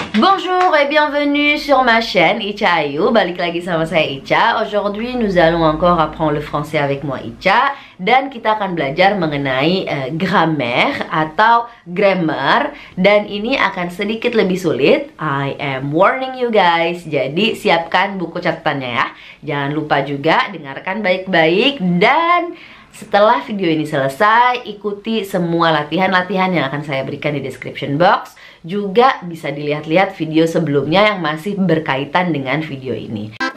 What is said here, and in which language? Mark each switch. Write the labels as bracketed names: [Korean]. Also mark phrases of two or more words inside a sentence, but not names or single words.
[French] Bonjour et bienvenue sur ma chaîne Icha Ayu. [Indonesian] Balik lagi sama saya Icha. [French] Aujourd'hui nous allons encore apprendre le français avec moi Icha. [Indonesian] Dan kita akan belajar mengenai grammaire atau grammar. Dan ini akan sedikit lebih sulit. [English] I am warning you guys. [Indonesian] Jadi siapkan buku catatannya ya. Jangan lupa juga dengarkan baik-baik. Dan setelah video ini selesai, ikuti semua latihan-latihan yang akan saya berikan di [English] description box. [Indonesian] Juga bisa dilihat-lihat video sebelumnya yang masih berkaitan dengan video ini.